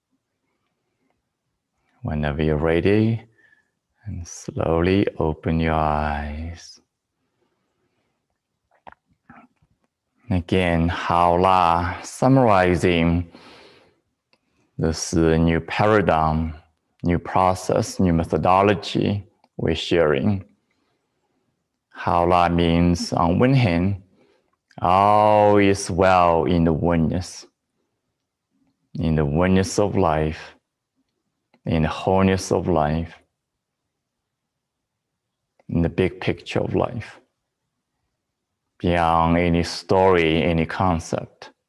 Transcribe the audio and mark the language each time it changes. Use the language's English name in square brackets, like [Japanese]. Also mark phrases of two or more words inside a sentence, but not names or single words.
[English] Whenever you're ready, and slowly open your eyes. Again, Hao-la, summarizing this new paradigm, new process, new methodology we're sharing. Hao-la means, on one hand, all is well in the oneness of life, in the wholeness of life, in the big picture of life, beyond any story, any concept.